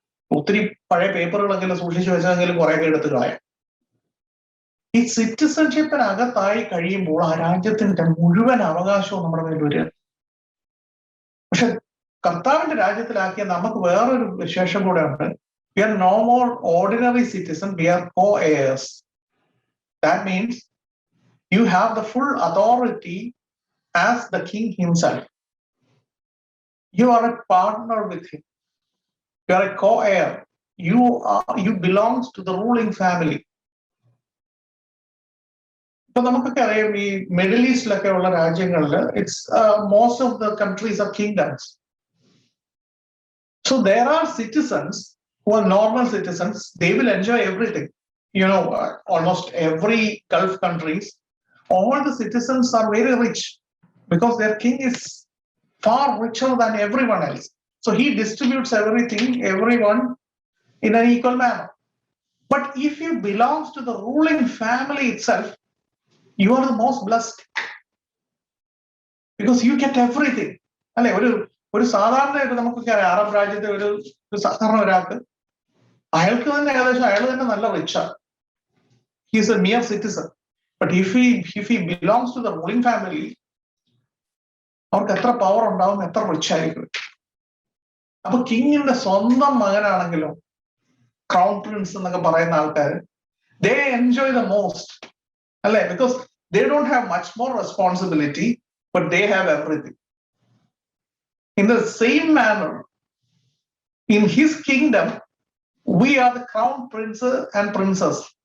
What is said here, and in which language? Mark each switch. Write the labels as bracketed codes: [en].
[ml] ഒത്തിരി പഴയ പേപ്പറുകളെങ്കിലും സൂക്ഷിച്ചു വെച്ചെങ്കിലും കുറേയൊക്കെ എടുത്ത് കളയാം. ഈ സിറ്റിസൺഷിപ്പിനകത്തായി കഴിയുമ്പോൾ ആ രാജ്യത്തിന്റെ മുഴുവൻ അവകാശവും നമ്മുടെ മേൽ വരിക. പക്ഷെ കർത്താവിന്റെ രാജ്യത്തിലാക്കിയ നമുക്ക് വേറൊരു വിശേഷം കൂടെ ഉണ്ട്. [en] We are no more ordinary citizens, we are co-heirs. That means you have the full authority as the king himself. You are a partner with him. You are a co-heir. You belongs to the ruling family. [ml] ഇപ്പൊ നമുക്കൊക്കെ അറിയാം, ഈ middle ഈസ്റ്റിലൊക്കെ ഉള്ള രാജ്യങ്ങളിൽ [en] most of the countries are kingdoms. So there are citizens who are normal citizens. They will enjoy everything. Almost every Gulf countries, all the citizens are very rich because their king is far richer than everyone else. So he distributes everyone in an equal manner. But if you belongs to the ruling family itself, you are the most blessed because you get everything. [ml] അല്ലെ? ഒരു സാധാരണ നമുക്കൊക്കെ അറിയാം, Arab രാജ്യത്തെ ഒരു സാധാരണ ഒരാൾക്ക് അയാൾക്ക് തന്നെ ഏകദേശം അയാൾ തന്നെ നല്ല റിച്ചാണ്. [en] He is a mere citizen. But if he belongs to the ruling family, [ml] അവർക്ക് എത്ര പവർ ഉണ്ടാവും, എത്ര റിച്ച് ആയിരിക്കും. അപ്പൊ കിങ്ങിന്റെ സ്വന്തം മകനാണെങ്കിലും ക്രൗൺ പ്രിൻസ് എന്നൊക്കെ പറയുന്ന ആൾക്കാർ, [en] they enjoy the most, [ml] അല്ലെ? [en] Because they don't have much more responsibility, but they have everything. In the same manner, in his kingdom, we are the crown prince and princess.